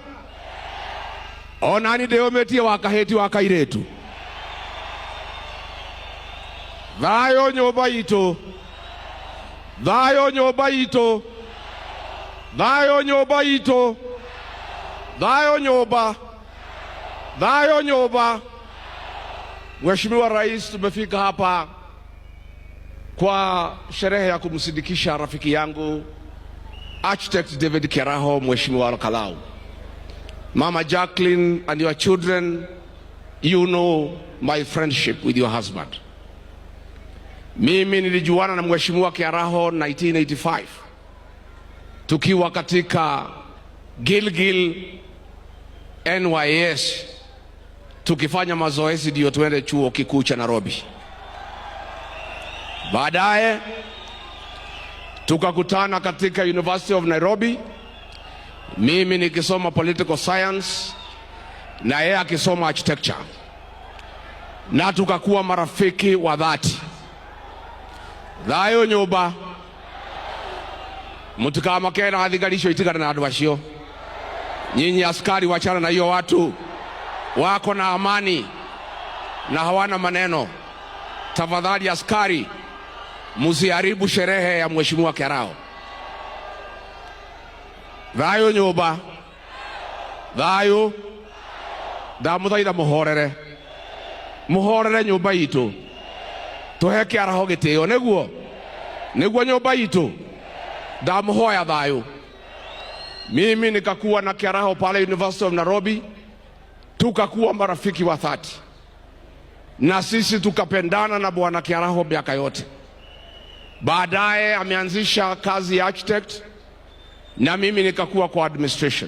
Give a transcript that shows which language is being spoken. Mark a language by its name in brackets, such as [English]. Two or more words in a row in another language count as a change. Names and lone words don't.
[Kikuyu] Ona ni ndĩyũmĩtie wa kahĩti wa kairĩtu. Thayũ nyũmba itũ? Thayũ nyũmba itũ? Thayũ nyũmba itũ? Thayũ nyũmba? Thayũ nyũmba? [Swahili] Mheshimiwa Rais, tumefika hapa kwa sherehe ya kumsindikisha rafiki yangu Architect David Kiaraho, Mheshimiwa Al-Kalau. [English] Mama Jacqueline and your children, you know my friendship with your husband. [Swahili] Mimi nilijuana na Mheshimiwa Kiaraho 1985 tukiwa katika Gilgil NYS tukifanya mazoezi ndio tuende chuo kikuu cha Nairobi. Baadaye tukakutana katika University of Nairobi, mimi nikisoma [English] political science [Swahili] na yeye akisoma architecture, na tukakuwa marafiki wa dhati. [Kikuyu] Thayũ nyũmba? Mũtikamakena athigarisho itigana na andũ acio. [Swahili] Nyinyi askari wachana na hiyo watu. Wako na amani na hawana maneno. Tafadhali askari, msiharibu sherehe ya Mheshimiwa Kiaraho. [Kikuyu] Thayũ nyũmba? Thayũ? Ndamũthaitha mũhorere. Mũhorere nyũmba itũ. Tũhe Kiaraho gĩtĩo nĩguo? Nĩguo nyũmba itũ? Ndamũhoya thayũ. [Swahili] Mimi nikakuwa na Kiaraho pale University of Nairobi, tukakuwa marafiki wa dhati. Na sisi tukapendana na Bwana Kiaraho miaka yote. Baadaye ameanzisha kazi ya architect na mimi nikakuwa kwa administration.